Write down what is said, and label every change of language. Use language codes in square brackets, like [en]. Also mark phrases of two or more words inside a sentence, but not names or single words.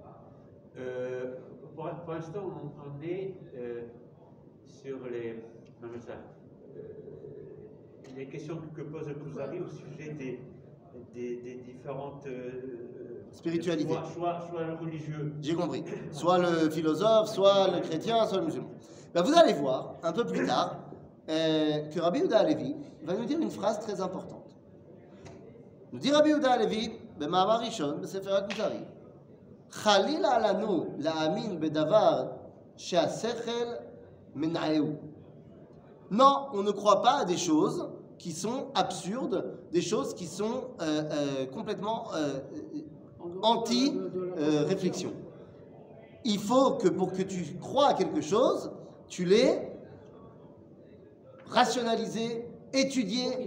[fr] Pour l'instant, on est sur les questions que pose le Kuzari au sujet des différentes Spiritualités. Soit religieux. J'ai compris. Soit le philosophe, soit le chrétien, soit le musulman. Ben, vous allez voir, un peu plus tard, que Rabbi Yehuda Halevi va nous dire une phrase très importante. Nous dit [he] Rabbi Yehuda Halevi, במאמר ראשון, בספר הכוזרי, חלילה לנו להאמין בדבר שהשכל מנעהו. [fr] Non, on ne croit pas à des choses qui sont absurdes, des choses qui sont complètement anti-réflexion. Il faut que pour que tu crois à quelque chose, tu l'aies rationalisé, étudié.